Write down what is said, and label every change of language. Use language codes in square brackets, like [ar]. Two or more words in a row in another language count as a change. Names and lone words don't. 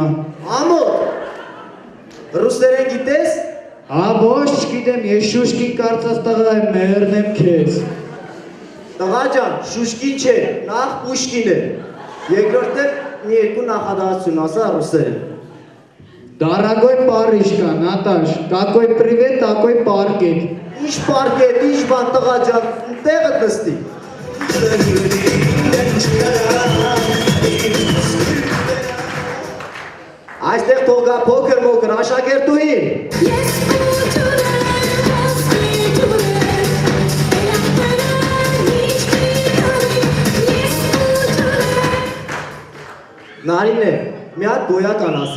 [hy] Ամոթ, ռուսերեն գիտես։ Հա ոչ չգիտեմ, ես շուշկին կարծած տղա եմ, մերնեմ քեզ։ Տղա ջան, շուշկին չէ, նախ Պուշկին է։ Երկրորդը մի երկու նախադասություն ասա ռուսերեն։ [ru] Дорогой Парижка, Наташ, какой привет, такой паркет։ [hy] Ինչ պարկետ, ինչ բան տղա ջան, տեղը նստի։ Այստեղ թող գա փոքր մոքր աշակերտուհին։ Նարինե, մի հատ գոյական ասա։